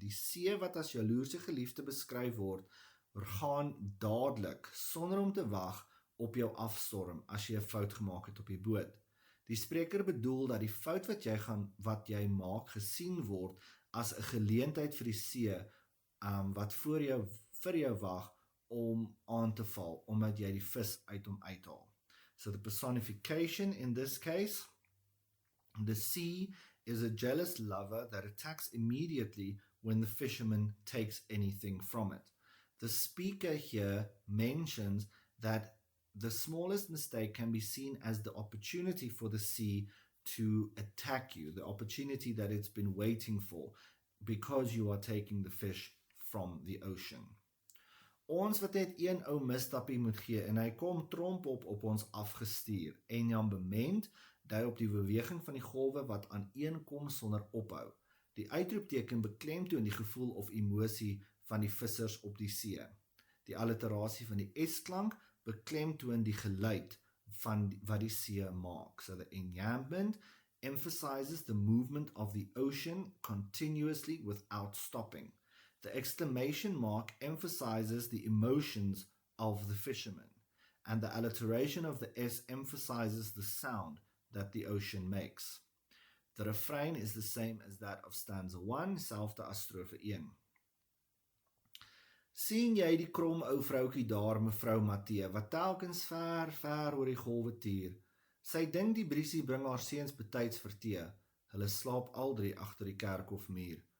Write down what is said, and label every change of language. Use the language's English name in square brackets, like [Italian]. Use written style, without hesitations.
[Afrikaans] Die see wat as jaloerse geliefde beskryf word, gaan dadelik, sonder om te wag, op jou afstorm as jy 'n fout gemaak het op die boot. Die spreker bedoel dat die fout wat jy maak gesien word as 'n geleentheid vir die see wat vir jou wag om aan te val, omdat jy die vis uit hom uithaal. [English] So the personification in this case, the sea is a jealous lover that attacks immediately when the fisherman takes anything from it. The speaker here mentions that the smallest mistake can be seen as the opportunity for the sea to attack you, the opportunity that it's been waiting for, because you are taking the fish from the ocean. [Afrikaans] Ons wat net een ou misstappie moet gee, en hy kom tromp op ons afgestuur, en Jan bement, dui op die beweging van die golwe wat aaneenkom sonder ophou. Die uitroepteken beklemtoon die gevoel of emosie van die vissers op die see. Die alliterasie van die S-klank beklemtoon die geluid van wat die see maak. [English] So the enjambment emphasizes the movement of the ocean continuously without stopping. The exclamation mark emphasizes the emotions of the fishermen, and the alliteration of the S emphasizes the sound that the ocean makes. The refrain is the same as that of stanza 1, [Afrikaans] selfde as strofe 1. Sien jy die krom ou vroukie daar, mevrou Matthee, wat telkens ver oor die golwe tuur? Sy dink die briesie bring haar seuns betyds vir tee. Hulle slaap al drie agter die kerkhofmuur.